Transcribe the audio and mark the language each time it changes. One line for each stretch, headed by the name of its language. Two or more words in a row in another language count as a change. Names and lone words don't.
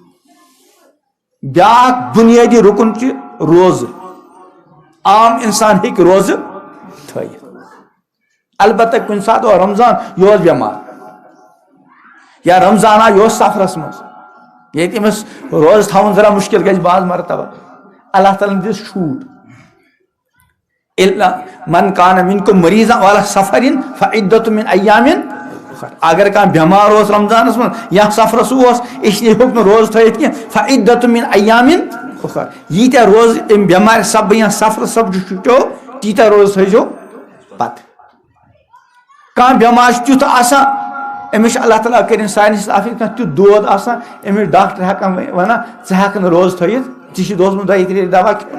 Kashmiri: بیاکھ بُنیٲدی رُکُن چھُ روزٕ. عام انسان ہیٚکہِ روزٕ تھٲیِتھ. البتہ کُنہِ ساتہٕ اوس رمضان یہِ اوس بٮ۪مار یا رمضان آو یہِ اوس سفرس منٛز ییٚتہِ أمِس روزٕ تھاوُن ذرا مُشکِل گژھِ بعض مرتبہ. اللہ تعالیٰ ہن دِژ چھوٗٹ
Arabic: من کان منکم مریضا وعلی سفر فعدۃ من ایام اخر.
Kashmiri: اگر کانٛہہ بٮ۪مار اوس رمضانس منٛز یا سفرس اوس اسلیے ہیوٚک نہٕ روزٕ تھٲیِتھ کینٛہہ
Arabic: فعدۃ من ایام اخر.
Kashmiri: ییٖتیٛاہ روزٕ امہِ بٮ۪مارِ سببہٕ یا سفرٕ سببہٕ چھُٹیو تیٖتیٛاہ روزٕ تھٲیزیو پتہٕ. کانٛہہ بٮ۪مار چھُ تیُتھ آسان أمِس چھُ اللہ تعالیٰ کٔرِنۍ سارنٕے عافیت کانٛہہ تیُتھ دود آسان أمِس ڈاکٹر ہٮ۪کان ونان ژٕ ہٮ۪کہٕ نہٕ روزٕ تھٲیِتھ ژےٚ چھُ دوٚزمُت 2-3 رٮ۪تھ دوا کھیوٚن.